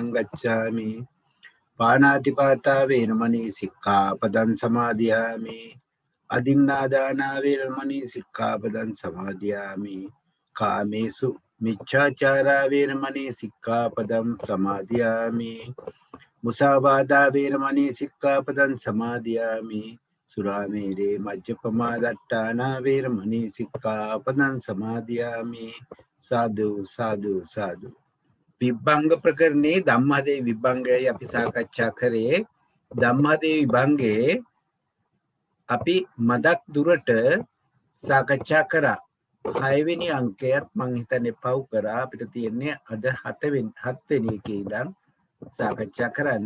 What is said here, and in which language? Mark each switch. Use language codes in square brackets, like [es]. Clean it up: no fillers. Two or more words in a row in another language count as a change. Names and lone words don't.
[pi] ගච්ඡාමි පාණාතිපාතා වේරමණී සික්ඛාපදං සමාදියාමි අදින්නාදානා වේරමණී සික්ඛාපදං සමාදියාමි කාමේසු මිච්ඡාචාරා වේරමණී සික්ඛාපදං සමාදියාමි මුසාවාදා වේරමණී සික්ඛාපදං සමාදියාමි සුරාමේරේ මජ්ජපමා දට්ඨානා වේරමණී සික්ඛාපදං සමාදියාමි සාදු සාදු සාදු. [si] විභංග ප්‍රකරණේ ධම්මාදේ විභංගයයි අපි සාකච්ඡා කරේ. ධම්මාදේ විභංගේ අපි මදක් දුරට සාකච්ඡා කරා. 6 වෙනි අංකයත් මං හිතන්නේ පව් කරා. අපිට තියෙන්නේ අද 7 වෙනි එකේ ඉඳන් සාකච්ඡා කරන්න.